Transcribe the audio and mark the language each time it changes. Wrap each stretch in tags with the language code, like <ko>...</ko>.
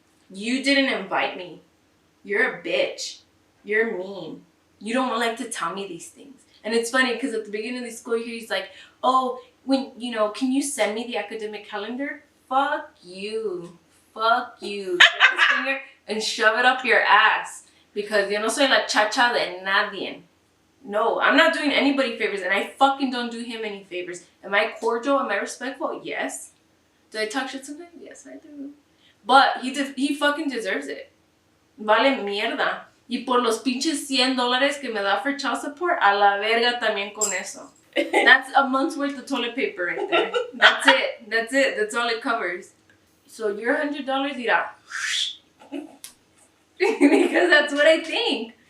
<en>You didn't invite me. You're a bitch. You're mean. You don't like to tell me these things. And it's funny because at the beginning of the school year, he's like, oh, when, you know, can you send me the academic calendar? Fuck you. Fuck you. Take his finger and shove it up your ass. Because</en> <es>yo no soy la chacha de nadie.</es> <en>No, I'm not doing anybody favors, and I fucking don't do him any favors. Am I cordial? Am I respectful? Yes. Do I talk shit sometimes? Yes, I do. But he fucking deserves it.</en> <es>Vale mierda. Y por los pinches $100 que me da</es> <en>for child support,</en> <es>a la verga también con eso.</es> <en>That's a month's worth of toilet paper right there. That's it. That's it. That's all it covers. So your $100, irá. Because that's what I think.</en>